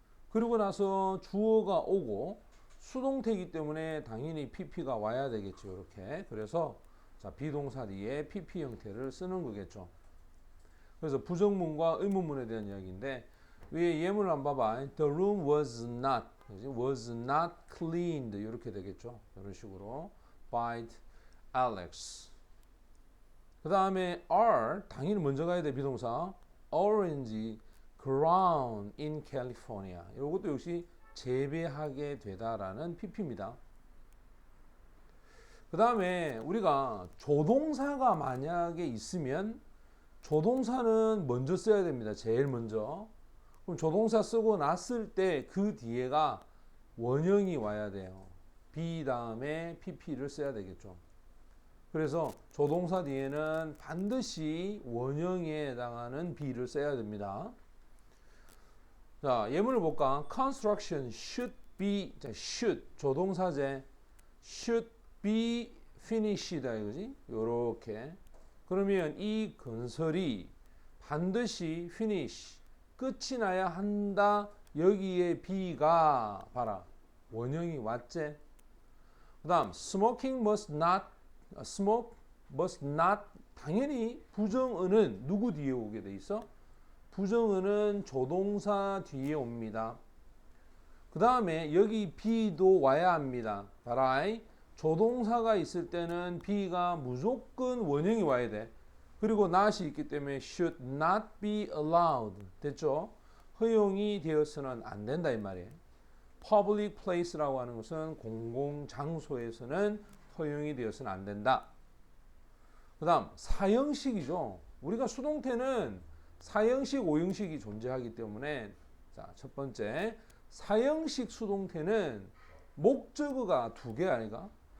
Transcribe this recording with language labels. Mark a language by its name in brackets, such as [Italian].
[Korean] 그리고 나서 주어가 오고 수동태이기 때문에 당연히 pp가 와야 되겠죠. 이렇게. 그래서 자, 비동사 뒤에 pp 형태를 쓰는 거겠죠. 그래서 부정문과 의문문에 대한 이야기인데, 위에 예문을 한번 봐봐. [English] The room was not cleaned. [Korean] 이렇게 되겠죠. 이런 식으로 by Alex. 그 다음에 are, 당연히 먼저 가야 돼. 비동사. [English] Orange ground in California. [Korean] 이것도 역시 재배하게 되다라는 pp입니다. 그 다음에 우리가 조동사가 만약에 있으면 조동사는 먼저 써야 됩니다. 제일 먼저. 그럼 조동사 쓰고 났을 때 그 뒤에가 원형이 와야 돼요. be 다음에 pp를 써야 되겠죠. 그래서 조동사 뒤에는 반드시 원형에 해당하는 be를 써야 됩니다. 자, 예문을 볼까? [English] Construction should be, [Korean] 자, should, 조동사제 should be finished다 이거지? 요렇게. 그러면 이 건설이 반드시 finish, 끝이 나야 한다. 여기에 be가 봐라. 원형이 왔지? 그 다음 smoking must not, smoke must not, 당연히 부정어는 누구 뒤에 오게 돼 있어? 부정어는 조동사 뒤에 옵니다. 그 다음에 여기 be도 와야 합니다. 봐라. 조동사가 있을 때는 be가 무조건 원형이 와야 돼. 그리고 not이 있기 때문에 should not be allowed. 됐죠? 허용이 되어서는 안 된다 이 말이에요. public place라고 하는 것은 공공장소에서는 허용이 되어서는 안 된다. 그 다음 사형식이죠. 우리가 수동태는 사형식, 오형식이 존재하기 때문에, 자, 첫 번째 사형식 수동태는 목적어가 두 개 아니가?